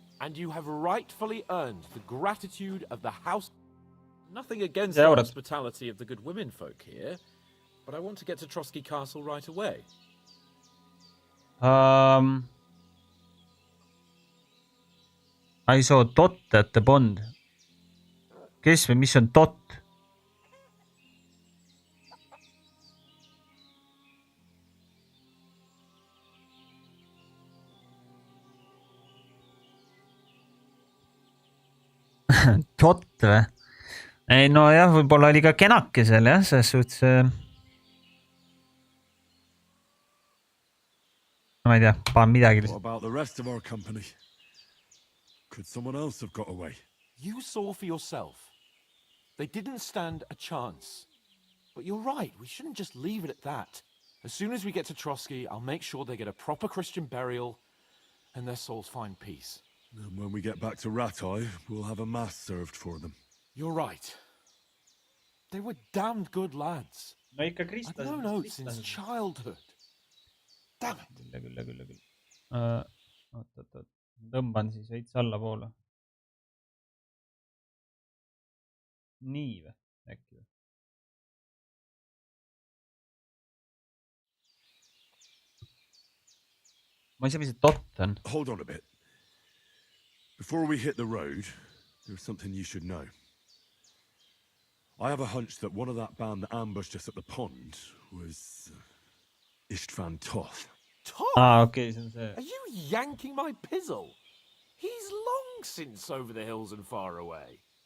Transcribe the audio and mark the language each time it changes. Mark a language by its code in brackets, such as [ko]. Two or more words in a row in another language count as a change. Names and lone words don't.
[en] And you have rightfully earned the gratitude of the house. Nothing against the hospitality of the good women folk here, but I want to get to Trotsky Castle right away. I saw Dot at the pond. [et] Kes või mis on Dot? Dot või? Ei, no jah, võib-olla oli ka kenake seal, jah, selles suhtes... Ma ei tea, paan midagi. [en] What about the rest of our company? Could someone else have got away? You saw for yourself. They didn't stand a chance. But you're right, we shouldn't just leave it at that. As soon as we get to Trotsky, I'll make sure they get a proper Christian burial and their souls find peace. And when we get back to Ratai, we'll have a mass served for them. You're right. They were damned good lads. [et] No ikka [en] I've known oats since childhood. Damn it. [et] Küll. Oot. Tõmban siis veits alla poole. Nii või? Äkki või? Ma ei saa, mis see Dot on. [en] Hold on a bit. Before we hit the road, there's something you should know. I have a hunch that one of that band that ambushed us at the pond was Istvan Toth. Toth? [et] Okay, see on see. [en] Are you yanking my pizzle? He's long since over the hills and far away.